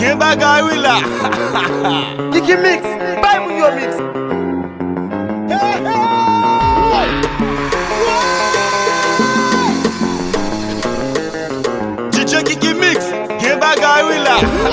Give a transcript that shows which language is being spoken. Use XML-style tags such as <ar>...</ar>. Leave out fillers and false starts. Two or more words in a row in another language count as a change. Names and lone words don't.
<ht>bagay we la.</ht> <en>Kiki Mix, buy me your mix.</en> <ht>DJ Kiki Mix, gen bagay we la.</ht>